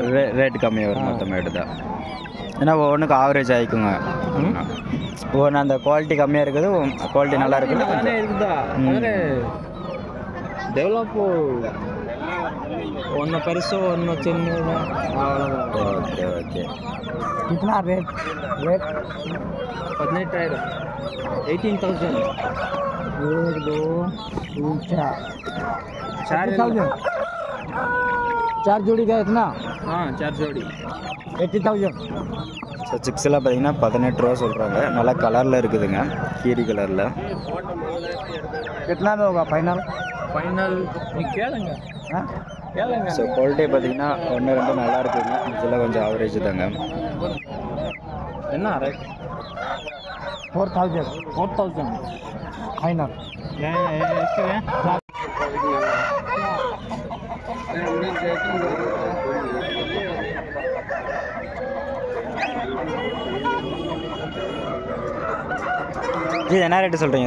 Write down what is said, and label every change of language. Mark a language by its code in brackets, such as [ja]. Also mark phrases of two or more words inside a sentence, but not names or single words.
[ta] ரேட்டு கம்மியாக வரும் மொத்தமாக எடுத்தால். ஏன்னா ஒன்றுக்கு ஆவரேஜ் ஆகிக்குங்க. ஒன்று அந்த குவாலிட்டி கம்மியாக இருக்குது, குவாலிட்டி நல்லா இருக்குது. இருக்குதா டெவலப்பு ஒன்று பெருசு ஒன்று சின்னது அவ்வளோதான். [en] okay okay. [hi] कितना रेट 18,000. 18,000. 1 2 3 4 4 जोड़ी का इतना? हाँ 4 जोड़ी 80,000. [ta] ஸோ சிக்ஸ்லாம் பார்த்தீங்கன்னா 18 ரூபா சொல்கிறாங்க. நல்லா கலரில் இருக்குதுங்க, கீரி கலரில். [hi] कितना में होगा फाइनल? फाइनल கேளுங்க. [ta] கேளுங்க. ஸோ குவாலிட்டி பார்த்தீங்கன்னா 1 2 நல்லா இருக்குதுங்க. இதெல்லாம் கொஞ்சம் ஆவரேஜ் தாங்க. என்ன ரேட்? 4,000 फाइनल. இது என்ன ரேட்டு சொல்கிறீங்க?